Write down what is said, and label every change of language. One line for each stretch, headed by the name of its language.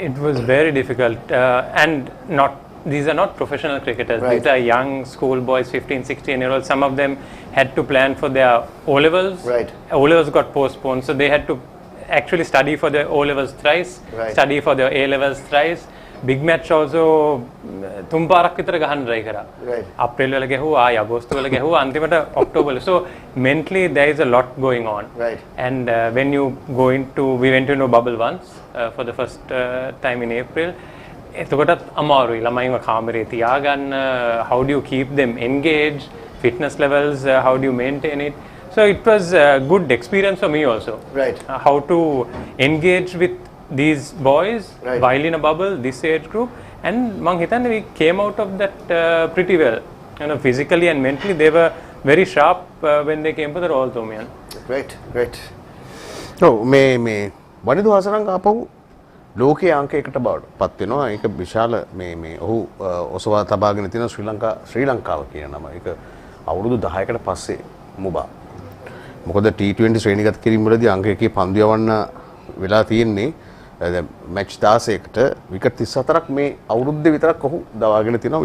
English: It was very difficult, and these are not professional cricketers. Right. These are young school boys, 15, 16-year-olds. Some of them had to plan for their O-levels. Right. O-levels got postponed, so they had to actually study for their O-levels thrice, study for their A-levels thrice. Big match also
Sinhala: තුන් පාරක් විතර ගහන්න try කරා. අප්‍රේල් වල ගැහුවා, ආයි අගෝස්තු වල ගැහුවා, අන්තිමට ඔක්තෝබර් වල.
English: So mentally there is a lot going on. Right. And when you we went into a bubble once for the first time in April.
Sinhala: එතකොටත් අමාරුයි ළමයින්ව කාමරේ තියාගන්න.
English: How do you keep them engaged? Fitness levels, how do you maintain it? So it was a good experience for me also. Right. How to engage with these boys while in a bubble, this age group, and
Sinhala: මං හිතන්නේ
English: we came out of that pretty well. You know, physically and mentally they were very sharp when they came for the Royal Thomaian. Great.
Sinhala: No, මේ වනිදු හසරංග ආපහු ලෝකයේ අංක 1ට බවට පත් වෙනවා. ඒක විශාල මේ ඔහු ඔසවා තබාගෙන තියෙන ශ්‍රී ලංකාව කියන නම. ඒක අවුරුදු 10කට පස්සේ මුබා. මොකද T20 ශ්‍රේණිගත කිරීම වලදී අංක 1 පන්දු යවන්න වෙලා තියෙන්නේ මැච් 16කට විකට් 34ක් මේ අවුරුද්දේ විතරක් ඔහු දවාගෙන තිනවා.